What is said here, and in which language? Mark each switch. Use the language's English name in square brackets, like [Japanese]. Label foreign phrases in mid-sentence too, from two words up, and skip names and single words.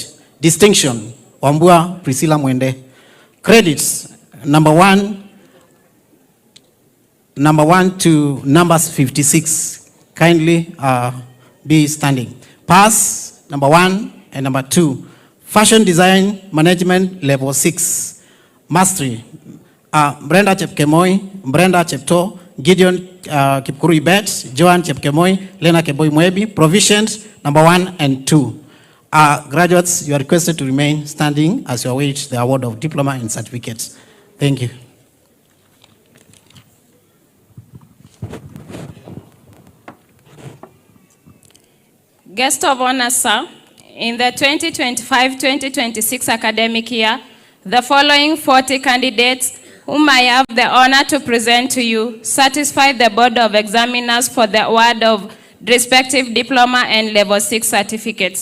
[English] Distinction, Wambua Priscilla Mwende. Credits, number 1 to numbers 56. Kindly be standing. Pass, number 1 and number 2. Fashion Design Management level 6. Mastery, Brenda Chepkemoi, Brenda Chepto, Gideon Kipkurui Bet, Joan Chepkemoi, Lena Keboi Mwebi. Provisions, number 1 and 2. Graduates, you are requested to remain standing as you await the award of diploma and certificates. Thank you. Guest of honor, sir, in the 2025-2026 academic year, the following 40 candidates whom I have the honor to present to you satisfy the Board of Examiners for the award of respective diploma and level 6 certificates.